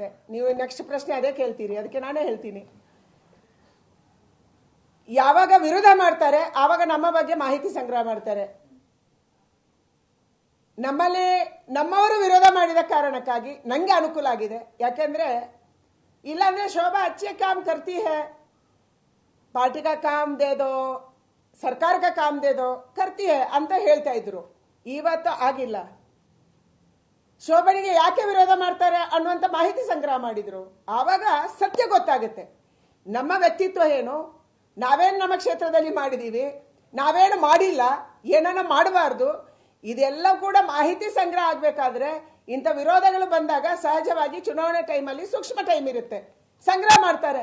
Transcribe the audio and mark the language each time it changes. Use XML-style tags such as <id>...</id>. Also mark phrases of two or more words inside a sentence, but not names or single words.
<kn>ನೀವು ನೆಕ್ಸ್ಟ್ ಪ್ರಶ್ನೆ ಅದೇ ಕೇಳ್ತೀರಿ, ಅದಕ್ಕೆ ನಾನೇ ಹೇಳ್ತೀನಿ. ಯಾವಾಗ ವಿರೋಧ ಮಾಡ್ತಾರೆ ಆವಾಗ ನಮ್ಮ ಬಗ್ಗೆ ಮಾಹಿತಿ ಸಂಗ್ರಹ ಮಾಡ್ತಾರೆ. ನಮ್ಮಲ್ಲಿ ನಮ್ಮವರು ವಿರೋಧ ಮಾಡಿದ ಕಾರಣಕ್ಕಾಗಿ ನಂಗೆ ಅನುಕೂಲ ಆಗಿದೆ. ಯಾಕೆಂದ್ರೆ ಇಲ್ಲಾಂದ್ರೆ ಶೋಭಾ</kn> <hi>अच्छे काम करती है, पार्टी का काम दे दो, ಸರ್ಕಾರ का काम दे दो, करती है</hi> <kn>ಅಂತ ಹೇಳ್ತಾ ಇದ್ರು. ಇವತ್ತು ಆಗಿಲ್ಲ. ಶೋಭನಿಗೆ ಯಾಕೆ ವಿರೋಧ ಮಾಡ್ತಾರೆ ಅನ್ನುವಂಥ ಮಾಹಿತಿ ಸಂಗ್ರಹ ಮಾಡಿದ್ರು. ಆವಾಗ ಸತ್ಯ ಗೊತ್ತಾಗುತ್ತೆ. ನಮ್ಮ ವ್ಯಕ್ತಿತ್ವ ಏನು, ನಾವೇನು ನಮ್ಮ ಕ್ಷೇತ್ರದಲ್ಲಿ ಮಾಡಿದೀವಿ, ನಾವೇನು ಮಾಡಿಲ್ಲ, ಏನನ್ನ ಮಾಡಬಾರ್ದು, ಇದೆಲ್ಲ ಕೂಡ ಮಾಹಿತಿ ಸಂಗ್ರಹ ಆಗಬೇಕಾದ್ರೆ ಇಂಥ ವಿರೋಧಗಳು ಬಂದಾಗ ಸಹಜವಾಗಿ ಚುನಾವಣೆ ಟೈಮಲ್ಲಿ ಸೂಕ್ಷ್ಮ ಟೈಮ್ ಇರುತ್ತೆ, ಸಂಗ್ರಹ ಮಾಡ್ತಾರೆ.</kn>